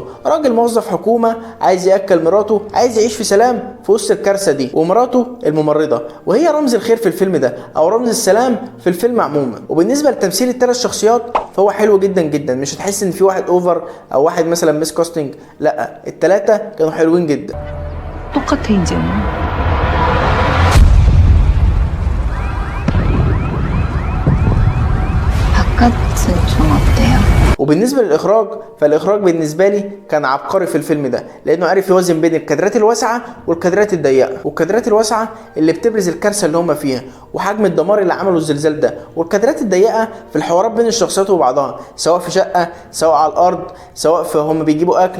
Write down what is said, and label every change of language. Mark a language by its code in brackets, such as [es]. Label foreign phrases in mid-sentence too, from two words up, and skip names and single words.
[ar] راجل موظف حكومه عايز ياكل مراته، عايز يعيش في سلام في وسط الكارثه دي، ومراته الممرضه، وهي رمز الخير في الفيلم ده او رمز السلام في الفيلم عموما. وبالنسبه لتمثيل ال3 شخصيات فهو حلو جدا جدا، مش هتحس ان في واحد اوفر او واحد مثلا [en] miss casting, [ar] لا ال3 كانوا حلوين جدا. [ko] 똑같아 이제는. 바깥은 좀 어때요? [ar] وبالنسبه للاخراج فالاخراج بالنسبه لي كان عبقري في الفيلم ده، لانه عارف يوازن بين الكادرات الواسعه والكادرات الضيقه. والكادرات الواسعه اللي بتبرز الكارثه اللي هم فيها وحجم الدمار اللي عمله الزلزال ده، والكادرات الضيقه في الحوارات بين الشخصيات وبعضها، سواء في شقه، سواء على الارض، سواء في هم بيجيبوا اكل.